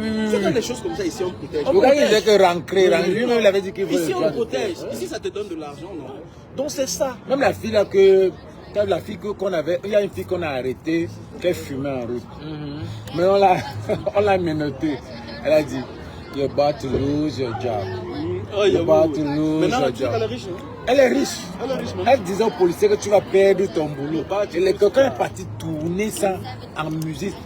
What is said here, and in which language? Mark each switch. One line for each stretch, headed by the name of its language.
French: C'est des choses comme ça ici on protège. Le gars il disait que rentrer, lui-même il avait dit qu'il Ici voulait. on protège. Ici ça te donne de l'argent, non? Donc c'est ça. Même la fille là la fille qu'on avait, il y a une fille qu'on a arrêtée qui fumait en route. Mais on l'a menottée. Elle a dit,
English: you're about to lose your job. You're about to lose your job.
French: Elle est riche, hein? Elle est riche. Elle disait aux policiers que tu vas perdre ton boulot. Et quelqu'un est parti tourner ça en musique.